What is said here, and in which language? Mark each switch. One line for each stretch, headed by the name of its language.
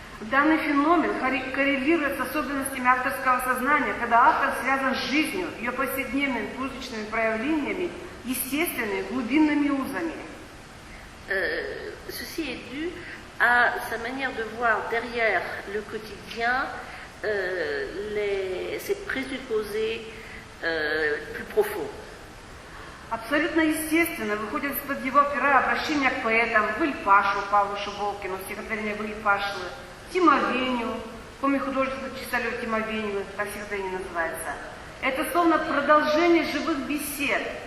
Russian: Данный феномен коррелирует с особенностями авторского сознания, когда автор связан с жизнью, ее повседневными публичными проявлениями, естественными глубинными узами.
French: Ceci est dû à sa manière de voir derrière le quotidien ses présupposés plus profonds.
Russian: Абсолютно естественно выходит из-под его пера обращение к поэтам Выльпашу, Павлу Шибовкину, стихотворение Выльпашлы, Тимовеню, помни художественный чистолюб Тимовеню, так стихотворение называется. Это словно продолжение живых бесед.